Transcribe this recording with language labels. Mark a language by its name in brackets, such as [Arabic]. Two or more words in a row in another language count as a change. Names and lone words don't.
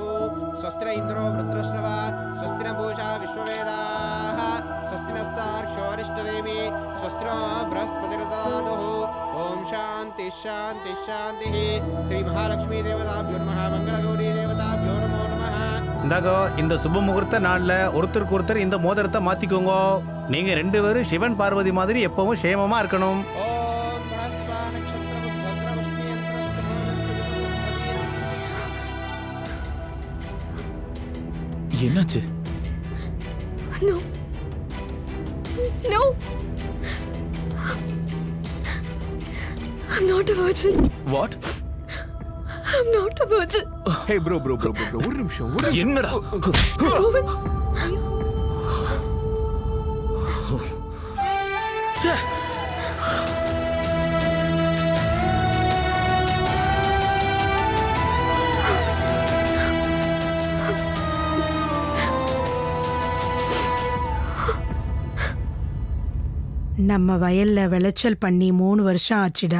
[Sanskrit] स्वस्ति इन्द्रो वृत्रश्रवा स्वस्ति न पूषा विश्ववेदाः स्वस्ति नस्तार्क्ष्योरिष्टनेमि स्वस्ति नो बृहस्पतिर्दधातुः. ओम शांति शांति शांति. श्री महालक्ष्मी देवताभ्यो नमः. मंगलगौरी देवताभ्यो नमो नमः. [Tamil] இந்தாகோ இந்த சுப முகூர்த்த நாள்ல ஒருத்தருக்கு ஒருத்தர் இந்த மோதிரத்தை மாத்திக்கோங்க. நீங்க ரெண்டு பேரும் சிவன் பார்வதி மாதிரி எப்பவும் சேமமா இருக்கணும். [Sanskrit] ओम बृहस्पति नक्षत्र भद्रवष्टि [Tamil] என்னாச்சு? [English] No. No. I'm not a virgin. [Tamil] வாட்? [English] I'm not a virgin. Hey bro. [Tamil] ஒரு நிமிஷம். என்னடா? கோவிந்த். ச்சே. நம்ம வயல்ல விளைச்சல் பண்ணி 3 வருஷம் ஆச்சுடா.